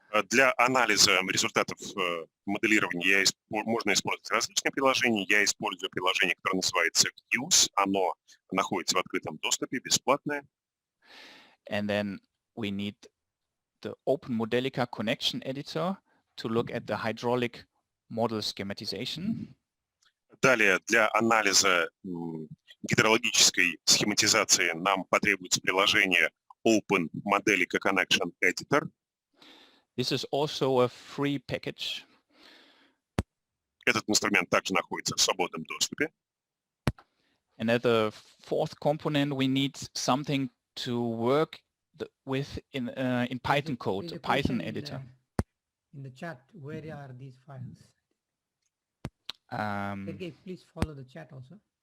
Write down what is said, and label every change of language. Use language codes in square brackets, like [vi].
[ru] Для анализа результатов моделирования можно использовать различные приложения. Я использую приложение, которое называется Views. Оно находится в открытом доступе, бесплатное. [en] And then we need the Open Modelica connection editor to look at the hydraulic model schematization. [ru] Далее, для анализа гидрологической схематизации нам потребуется приложение Open Modelica Connection Editor. [en] This is also a free package. [ru] Этот инструмент также находится в свободном доступе. [en] And as a fourth component, we need something to work with in Python code, a Python editor. In the chat, where are these files? Okay, please follow the chat also.